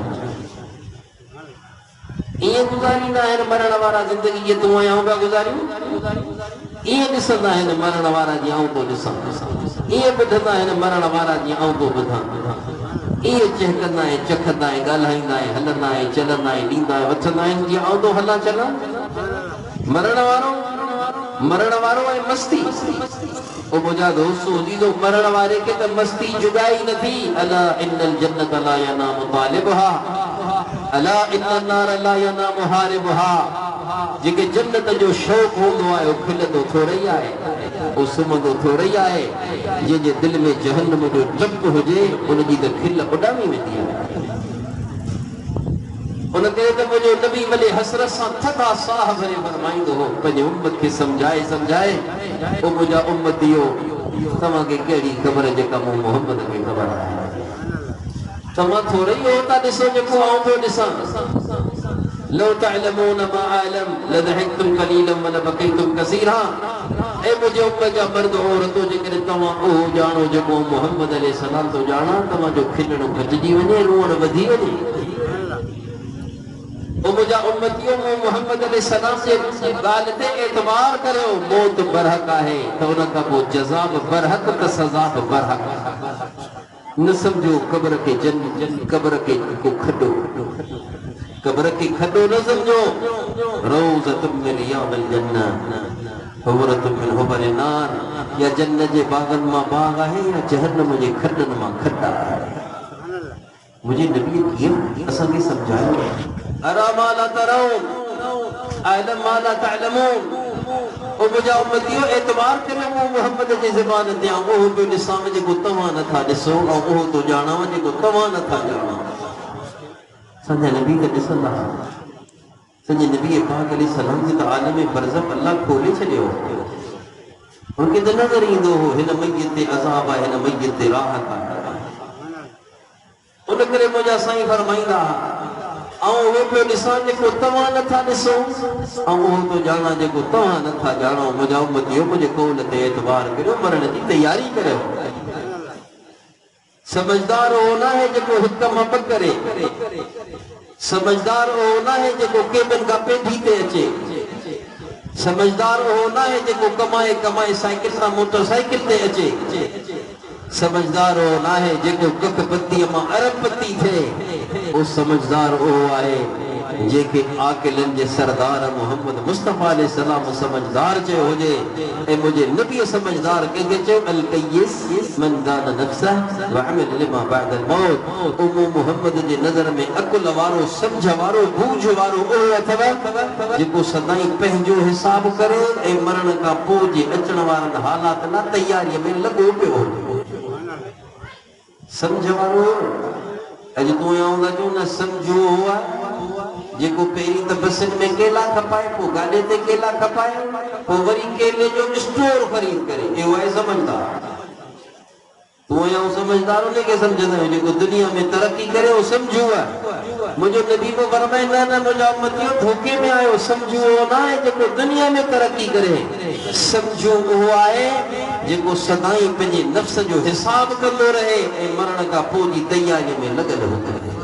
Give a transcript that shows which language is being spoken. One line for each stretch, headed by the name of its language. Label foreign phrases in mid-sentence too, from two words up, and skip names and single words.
Sindhi: ईअं गुज़ारींदा आहिनि मरण वारा ज़िंदगी जे तूं ऐं आऊं पिया गुज़ारियूं ईअं ॾिसंदा आहिनि मरण वारा जीअं आऊं थो ॾिसां ईअं ॿुधंदा आहिनि मरण वारा जीअं आऊं थो ॿुधां ईअं चहकंदा आहिनि चखंदा आहिनि ॻाल्हाईंदा आहिनि हलंदा आहिनि चलंदा आहिनि ॾींदा आहिनि वठंदा आहिनि जीअं आऊं थो हलां चलां मरण वारो ऐं मस्ती ओ मुंहिंजा दोस्त अज़ीज़ो मरण वारे खे त मस्ती जुगाई नथी
Arabic: أَلَا إِنَّ الْجَنَّةَ لَا يَنَامُ طَالِبُهَا أَلَا إِنَّ النَّارَ لَا يَنَامُ هَارِبُهَا
Sindhi: जेके जन्नत जो शौक़ हूंदो आहे उहो खिलंदो थोरो ई आहे उहो सुम्हंदो थोरो ई आहे जंहिंजे दिलि में जहन्नम जो डपु हुजे उनजी त खिल उॾामी वेंदी आहे उन करे त मुंहिंजो नबी भले हसरत सां थधा साह भरे फरमाईंदो हो पंहिंजे उम्मत खे सम्झाए ओ मुंहिंजा उम्मतियो तव्हांखे कहिड़ी ख़बर जेका मूं मोहम्मद खे ख़बर आहे तव्हां थोरो ई हो था ॾिसो जेको आऊं पियो ॾिसां
Arabic: لو تعلمون ما أعلم لضحكتم قليلا ولبكيتم كثيرا
Sindhi: ए मुंहिंजे उम्मत जा मर्द औरतूं जेकॾहिं तव्हां उहो ॼाणो जेको मोहम्मद अलैहि सलाम थो ॼाणा तव्हांजो खिलणो घटिजी वञे रोअण वधी वञे ओ मुंहिंजा उम्मतियो मूं मोहम्मद अलैहि सलाम जे ॻाल्हि ते एतबार करियो मौत बरहक आहे त उन खां पोइ जज़ा बि बरहक त सज़ा बि बरहक न सम्झो क़ब्र खे क़ब्र खे को खॾो क़ब्र खे खॾो न सम्झो
Arabic: روضة من رياض الجنة حفرة من حفر النار
Sindhi: या जन्नत जे बाग़नि मां बाग़ आहे या जहन्नम जे खॾनि मां खॾ आहे मुझे नबी कीअं असांखे सम्झायो
Arabic: أرى ما لا ترون أعلم ما لا تعلمون
Sindhi: ओ मुंहिंजा उम्मतियो एतबार करियो मूं मोहम्मद जी ज़बान ते उहो पियो ॾिसां जेको तव्हां नथा ॾिसो ऐं उहो तो ॼाणां जेको तव्हां नथा ॼाणो असांजा नबी त ॾिसंदा सॼे नबी पाक अलैहि सलाम खे त आलम बरज़ख अल्लाह खोले छॾियो उनखे त नज़र ईंदो हो हिन मैयत ते अज़ाब आहे हिन मैयत ते राहत आहे उन करे मुंहिंजा साईं फरमाईंदा ऐं उहो पियो ॾिसां जेको तव्हां नथा ॾिसो ऐं उहो तो ॼाणा जेको तव्हां नथा ॼाणो मुंहिंजा उम्मतियो मुंहिंजे कौल ते एतबार करियो मरण जी तयारी करियो समझदार हो न है जेको हिक मां ॿ करे समझदार हो न है जेको केबिन खां पेंढी ते अचे समझदार हो न है जेको कमाए कमाए साइकिल सां मोटरसाइकिल ते अचे समझदार हो ना है जेको कख पत्ती मां अरबपति थे वो समझदार हो आए जेके आकिलन जे सरदार मोहम्मद मुस्तफा अलैहि सलाम समझदार जे होजे ए मुझे नबी समझदार के जो
Arabic: الكيس من دان نفسه وعمل لما بعد الموت
Sindhi: ओ मोहम्मद जे नजर में अकुल वारो समझ वारो बूझ वारो ओ अथव जेको सदाई पंहिंजो हिसाब करे ए मरण का पोइ जे अचण वारन हालात ना तैयारी में लगो पियो समझ वारो अज तू आऊं जो न समझो हुआ जेको पहिरीं त बसन में केला खपाए पोइ गाॾे ते केला खपाए पोइ वरी केले जो स्टोर खरीद करे इहो आहे समझदार तू आऊं समझदार उनखे सम्झंदा आहियूं जेको दुनिया में तरक़ी करे उहो समझो आहे मुंहिंजो नबी को फरमाए न मुंहिंजा उम्मतियो धोखे में आयो समझो उहो न आहे जेको दुनिया में तरक़ी करे समझो उहो आहे जेको सदाई पंहिंजे नफ्स जो हिसाब कंदो रहे ऐं मरण खां पोइ जी तयारी में लॻल हुजे